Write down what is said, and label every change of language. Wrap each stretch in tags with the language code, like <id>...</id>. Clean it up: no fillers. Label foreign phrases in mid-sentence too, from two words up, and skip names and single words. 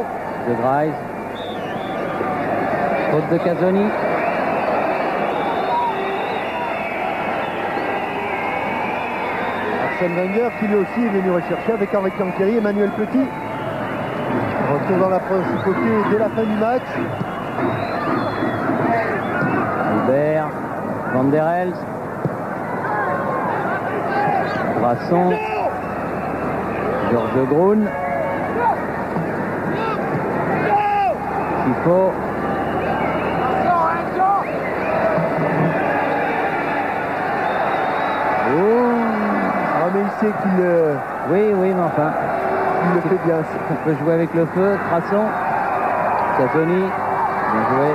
<fr>De Graise. Faute de Casoni. Arsène Wenger qui lui aussi est venu rechercher avec Henri Canqueri et Emmanuel Petit. Retour dans la principauté dès la fin du match. Albert. Van der Elst. Brasson. Georges Grun. Chifo. Ah mais il sait qu'il Oui, mais enfin, il le fait bien. on peut jouer avec le feu. Trasson. Casoni. Bien joué.</fr>